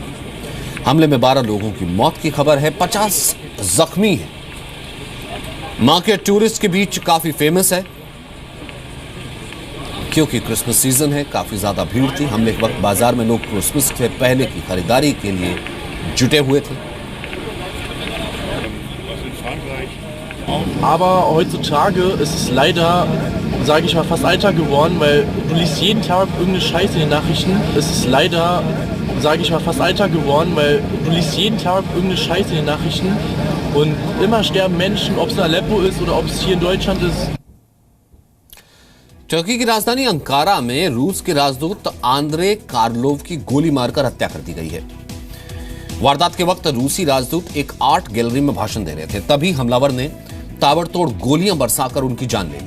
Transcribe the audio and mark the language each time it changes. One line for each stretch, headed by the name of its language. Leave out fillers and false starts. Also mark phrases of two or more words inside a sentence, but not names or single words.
Hindi: हमले में 12 लोगों की मौत की खबर है, 50 जख्मी हैं। मार्केट टूरिस्ट के बीच काफी फेमस है क्योंकि क्रिसमस सीजन है, काफी ज्यादा भीड़ थी। हमले के वक्त बाजार में लोग क्रिसमस से पहले की खरीदारी के लिए जुटे हुए थे।
German: Aber heutzutage ist es leider, sage ich mal, fast Alltag geworden, weil du liest jeden Tag irgendeine Scheiße in den Nachrichten. Es ist leider, sage ich mal, fast Alltag geworden, weil du liest jeden Tag irgendeine Scheiße in den Nachrichten und immer sterben Menschen, ob es in Aleppo ist oder ob es hier in Deutschland ist.
Hindi: टर्की की राजधानी अंकारा में रूस के राजदूत आंद्रे कार्लोव की गोली मारकर हत्या कर दी गई है। वारदात के वक्त रूसी राजदूत एक आर्ट गैलरी में भाषण दे रहे थे, तभी हमलावर ने ताबड़तोड़ गोलियां बरसाकर उनकी जान ले ली।